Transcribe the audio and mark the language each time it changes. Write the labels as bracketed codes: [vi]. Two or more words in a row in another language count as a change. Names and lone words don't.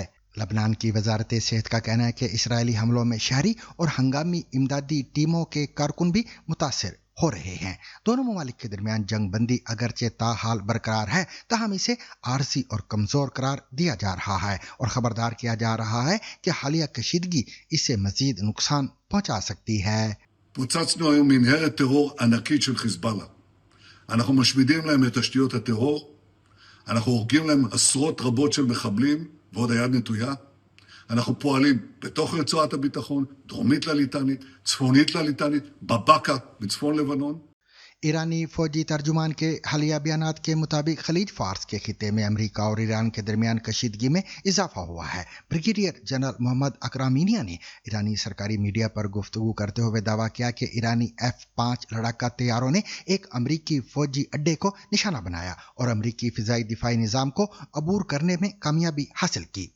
[ur] لبنان کی وزارت صحت کا کہنا ہے کہ اسرائیلی حملوں میں شہری اور ہنگامی امدادی ٹیموں کے کارکن بھی متاثر ہو رہے ہیں. دونوں ممالک کے درمیان جنگ بندی اگرچہ تاحال برقرار ہے، تاہم اسے عارضی اور کمزور قرار دیا جا رہا ہے اور خبردار کیا جا رہا ہے کہ حالیہ کشیدگی اسے مزید نقصان پہنچا سکتی ہے. [he] פוצצנו היום מנהרת טרור ענקית של חיזבאללה. אנחנו משמידים להם את תשתיות הטרור, אנחנו הורגים להם עשרות רבות של מחבלים, ועוד היד נטויה. אנחנו פועלים בתוך רצועת הביטחון, דרומית לליטנית, צפונית לליטנית, בבקה, בצפון לבנון. [ur] ایرانی فوجی ترجمان کے حالیہ بیانات کے مطابق خلیج فارس کے خطے میں امریکہ اور ایران کے درمیان کشیدگی میں اضافہ ہوا ہے. [en] Brigadier General [ur] محمد اکرمی نیا نے ایرانی سرکاری میڈیا پر گفتگو کرتے ہوئے دعویٰ کیا کہ ایرانی F-5 لڑاکا طیاروں نے ایک امریکی فوجی اڈے کو نشانہ بنایا اور امریکی فضائی دفاعی نظام کو عبور کرنے میں کامیابی حاصل کی.